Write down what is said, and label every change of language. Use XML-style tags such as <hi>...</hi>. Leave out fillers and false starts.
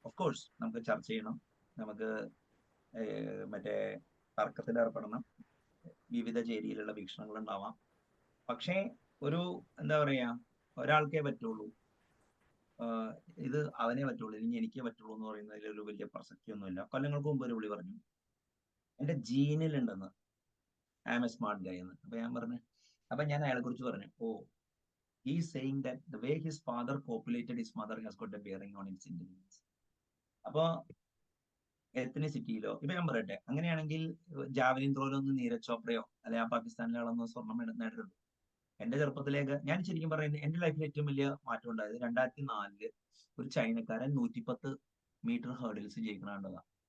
<ml>Of course നമുക്ക് ചർച്ച ചെയ്യണം, നമുക്ക് മറ്റേ തർക്കത്തിൽ ഏർപ്പെടണം, വിവിധ ചേരിയിലുള്ള വീക്ഷണങ്ങൾ ഉണ്ടാവാം. പക്ഷേ ഒരു എന്താ പറയാ, ഒരാൾക്കേ പറ്റുള്ളൂ, ഇത് അവനെ പറ്റുള്ളൂ, ഇനി എനിക്കേ പറ്റുള്ളൂ എന്ന് പറയുന്നതിൽ ഒരു വലിയ പ്രസക്തിയൊന്നുമില്ല. കൊല്ലങ്ങൾക്ക് മുമ്പ് ഒരു വിളി പറഞ്ഞു എന്റെ ജീനിലുണ്ടെന്ന്,</ml> <en>I am a smart guy</en> <ml>എന്ന്. അപ്പൊ ഞാൻ പറഞ്ഞു, അപ്പൊ ഞാൻ അയാളെ കുറിച്ച് പറഞ്ഞു, ഓ</ml> <en>he is saying that the way his father populated his mother has got a bearing on its intelligence.</en> <ml>അപ്പൊ എത്നിസിറ്റിയിലോ ഇപ്പൊ ഞാൻ പറയട്ടെ, അങ്ങനെയാണെങ്കിൽ ജാവലിൻ ത്രോയിലൊന്നും നീരജ് ചോപ്രയോ അല്ലെ ആ പാകിസ്ഥാനിലെ ആളൊന്നും സ്വർണം നേടിയിട്ടുണ്ട്. എന്റെ ചെറുപ്പത്തിലേക്ക് ഞാൻ ശരിക്കും പറയുന്നത് എന്റെ ലൈഫിൽ ഏറ്റവും വലിയ മാറ്റം ഉണ്ടായത് 2004 ഒരു ചൈനക്കാരൻ 110 മീറ്റർ ഹേർഡിൽസ് ജയിക്കണതാണ്.</ml>